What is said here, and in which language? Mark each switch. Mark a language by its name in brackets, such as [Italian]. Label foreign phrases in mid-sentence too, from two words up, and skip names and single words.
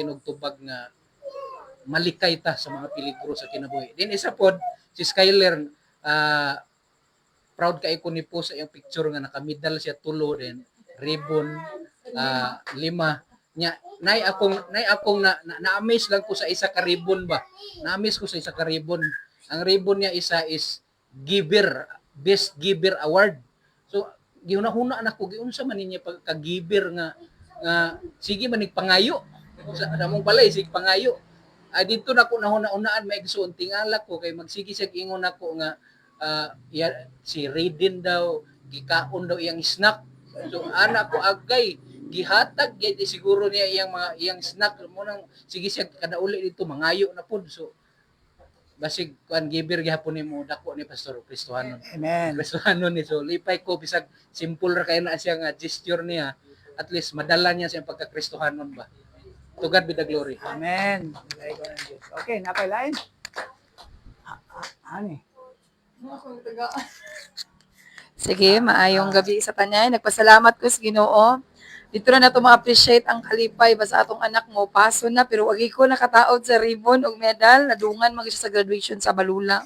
[Cebuano] Ginoo tubag nga malikay ta sa mga peligro sa kinabuhi din isa pod si Skyler proud kay ko ni po sa iyang picture nga nakamedal siya tulo din ribbon 5 nya nay akong na-amaze lang ko sa isa ka ribbon ba na-amaze ko sa isa ka ribbon ang ribbon niya isa is [English] best giver award [Cebuano] so gihuna-huna na ko giunsa man niya pagka-giver nga sige man pangayo sa among balay sig pangayo ay dito na ko nahuna-unaan maigsuon tingala ko kay magsige siya ingon ako nga si Raiden daw gikaon daw iyang snack. So anak ko agay gihatag gyud siguro niya iyang snack mo nang sige siya kada uli dito mangayo na pud. So basig kuan giver gihapon nimo dako ni Pastor Cristohanon. Amen. Cristohanon ni so lipay ko bisag simple ra kay na siya nga gesture niya at least madala niya sa pagka Cristohanon ba. [English] To God be the glory. [Cebuano] Amen. Bilay ko ng Diyos. Okay, napailain. Ani. Akong taga. Sige, maayong gabi sa tanan. Nagpasalamat ko sa Ginoo. Dito na nato ma-appreciate ang kalipay basta atong anak mo paso na pero wagi ko nakataod sa ribbon og medal nadungan mag siya sa graduation sa Balulang.